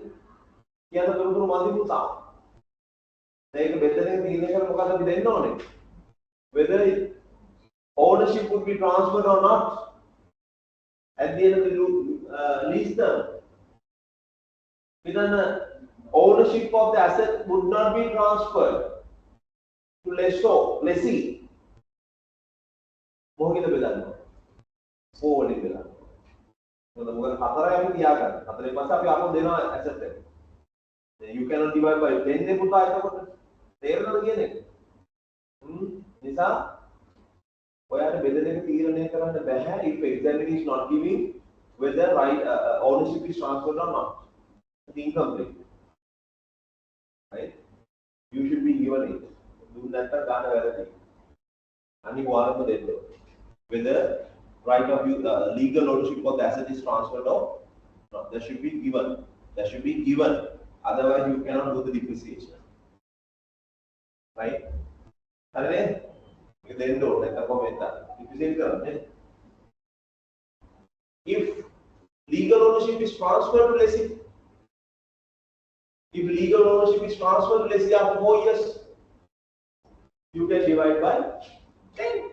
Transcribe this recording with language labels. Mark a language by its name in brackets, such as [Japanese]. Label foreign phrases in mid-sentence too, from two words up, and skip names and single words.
[English] Yeah, the group of money puta. Take a better than the whether ownership would be transferred or not at the end of the lease term. Then ownership of the asset would not be transferred to lessee. [Sinhala] මොකද බෙදන්නේ? 4 වලින් බෙදන්නේ. මොකද 4යි අපි තියාගන්න. 4න් පස්සේ අපි ආපහු දෙනවා asset එක. [English] You cannot divide by 10 [Sinhala] නේ පුතා එතකොට. තේරෙනවද කියන්නේ? නිසා ඔයාලට බෙදෙන එක තීරණය කරන්න බෑ [English] if examiner is not giving whether right ownership is transferred or not. It's incomplete. Right? You should be given it. Do not [Sinhala] ගන්න වැරදි. අනිවාර්යයෙන්ම දෙන්න. [English] whether right of legal ownership of the asset is transferred or not. That should be given. That should be given. Otherwise, you cannot do the depreciation. Right? Then if legal ownership is transferred to lessee, if legal ownership is transferred to lessee after 4 years, you can divide by 10.